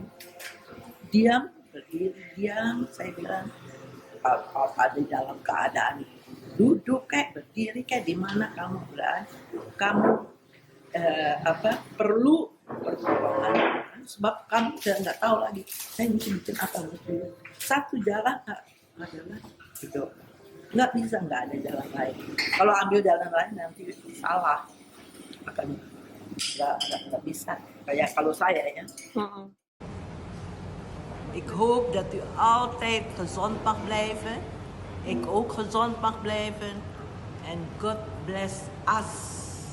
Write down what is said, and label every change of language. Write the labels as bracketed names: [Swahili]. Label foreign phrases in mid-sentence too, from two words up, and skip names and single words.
[Indonesian] Diam, berdiri, diam, saya bilang kalau ada dalam keadaan duduk kayak berdiri kayak di mana kamu berada, kamu perlu pertolongan, sebab kamu nggak tahu lagi saya mesti bikin apa gitu. Satu jalan adalah berdoa, nggak bisa nggak ada jalan lain. Kalau ambil jalan lain nanti salah, akan nggak bisa. Kayak kalau saya ya. [Dutch] Ik hoop dat u altijd gezond mag blijven. Ik ook gezond mag blijven. [English] En God bless us.